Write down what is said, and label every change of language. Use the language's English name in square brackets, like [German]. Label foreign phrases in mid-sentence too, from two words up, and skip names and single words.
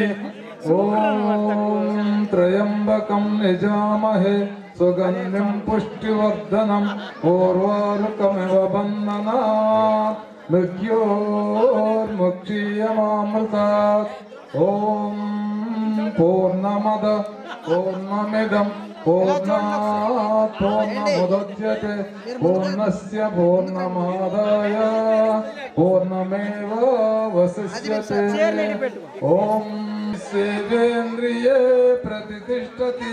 [Sanskrit] ఓం త్రయంబకం యజామహే సుగంధిం పుష్టివర్ధనం ఉర్వారుకమివ బంధనాత్ మృత్యోర్ముక్షీయమామృతాత్. ఓం పూర్ణమద పూర్ణమిదం పూర్ణాత్ పూర్ణముదచ్యతే పూర్ణస్య పూర్ణమాదాయ పూర్ణమేవావశిష్యతే. ఓం సేవేంద్రియే ప్రతిష్టతి.